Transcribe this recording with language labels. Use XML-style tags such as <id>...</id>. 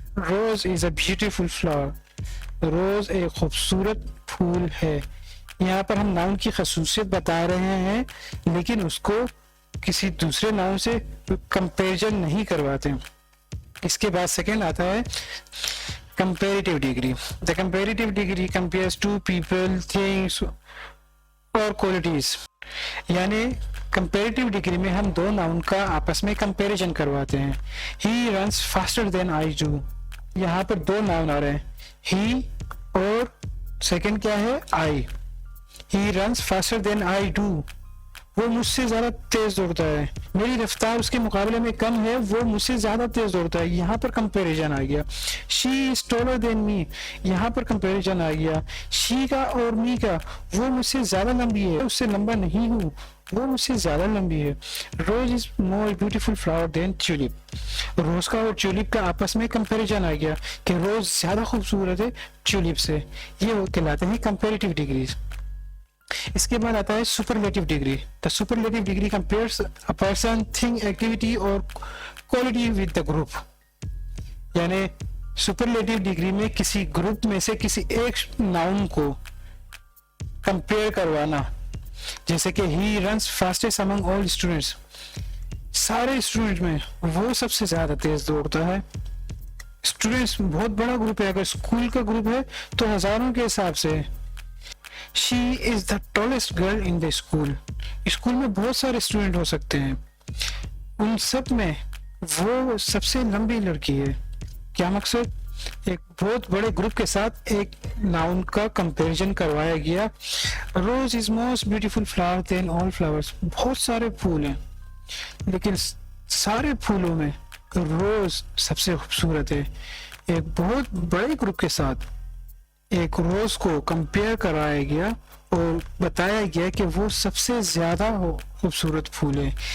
<en>Rose is a beautiful flower,</en> <ur>روز ایک خوبصورت پھول ہے. یہاں پر ہم ناؤن کی خصوصیت بتا رہے ہیں لیکن اس کو کسی دوسرے ناؤن سے کمپیریزن نہیں کرواتے. اس کے بعد سیکنڈ آتا ہے comparative degree.</ur> <en>The comparative degree compares two people, things or qualities.</en> <ur>یعنی comparative degree میں ہم دو ناؤن کا آپس میں comparison کرواتے ہیں.</ur> <en>He runs faster than I do.</en> <ur>یہاں پر دو ناؤن آ رہے ہیں, he اور سیکنڈ کیا ہے, I.</ur> <en>He runs faster than I do.</en> <ur>وہ مجھ سے زیادہ تیز دوڑتا ہے, میری رفتار اس کے مقابلے میں کم ہے, وہ مجھ سے زیادہ تیز دوڑتا ہے. یہاں پر کمپیریزن آ گیا.</ur> <en>She is taller than me,</en> <ur>یہاں پر کمپیریزن آ گیا. She کا اور me کا, وہ مجھ سے زیادہ لمبی ہے, اس سے لمبا نہیں ہوں, وہ مجھ سے زیادہ لمبی ہے.</ur> <en>Rose is more beautiful flower than tulip.</en> <ur>روز کا اور ٹیولپ کا آپس میں کمپیریزن آ گیا کہ روز زیادہ خوبصورت ہے ٹیولپ سے. یہ کہلاتے ہیں کمپیریٹیو ڈگریز. اس کے بعد آتا ہے سپرلیٹیو degree.</ur> <en>The superlative degree compares a person, thing, activity اور quality with the group.</en> <ur>یعنی سپرلیٹیو ڈگری میں کسی گروپ میں سے کسی ایک ناؤن کو کمپیئر کروانا. جیسے کہ</ur> <en>he runs fastest among all students,</en> <ur>سارے اسٹوڈنٹ میں وہ سب سے زیادہ تیز دوڑتا ہے. اسٹوڈنٹس بہت بڑا گروپ ہے, اگر اسکول کا گروپ ہے تو ہزاروں کے حساب سے.</ur> <en>She is the tallest girl in the school.</en> <ur>School میں بہت سارے اسٹوڈنٹ ہو سکتے ہیں, ان سب میں وہ سب سے لمبی لڑکی ہے. کیا مقصد, ایک بہت بڑے گروپ کے ساتھ ایک ناؤن کا کمپیریزن کروایا گیا.</ur> <en>Rose is most beautiful flower than all flowers.</en> <ur>بہت سارے پھول ہیں لیکن سارے پھولوں میں روز سب سے خوبصورت ہے. ایک بہت بڑے گروپ کے ساتھ ایک روز کو کمپیئر کرایا گیا اور بتایا گیا کہ وہ سب سے زیادہ خوبصورت پھول ہے.</ur>